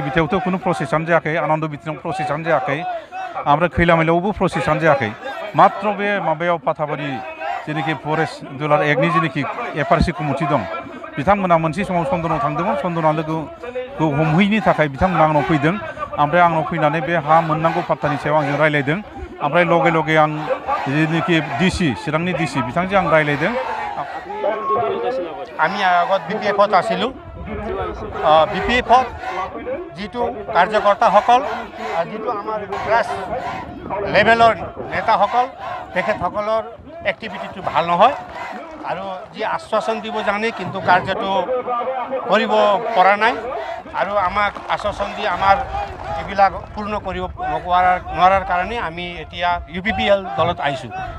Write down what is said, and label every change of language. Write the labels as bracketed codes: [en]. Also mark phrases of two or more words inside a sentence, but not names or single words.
[brx] बिथायावथ' खुनु प्रसेसआनो जायाखै आनन्द बिथानाव प्रसेसआनो जायाखै ओमफ्राय खैलामैलायावबो प्रसेसआनो जायाखै मात्र बे माबायाव फाथाबारि जेनाखि [en] forest ruler act [brx] जेनाखि एफआरसि कमिटि दं बिथांमोना मोनसे समाव चन्दनाव थांदोंमोन चन्दना लोगोखौ हमहैनो थाखाय बिथांमोना आंनाव फैदों ओमफ्राय आंनाव फैनानै बे हा मोननांगौ पाट्टानि सायाव आंजों रायलायदों ओमफ्राय लगे लगे आं जेनाखि डिसि चिरांनि डिसि बिथांजों आं रायलायदों [as] আমি আগত বিপিএফত আছিলোঁ বিপিএফত যিটো কাৰ্যকৰ্তাসকল যিটো আমাৰ গ্ৰাছ লেভেলৰ নেতাসকল তেখেতসকলৰ এক্টিভিটিটো ভাল নহয় আৰু যি আশ্বাসন দিব জানে কিন্তু কাৰ্যটো কৰিব পৰা নাই আৰু আমাক আশ্বাসন দি আমাৰ এইবিলাক পূৰ্ণ কৰিব নোৱাৰাৰ কাৰণে আমি এতিয়া UPPL দলত আহিছোঁ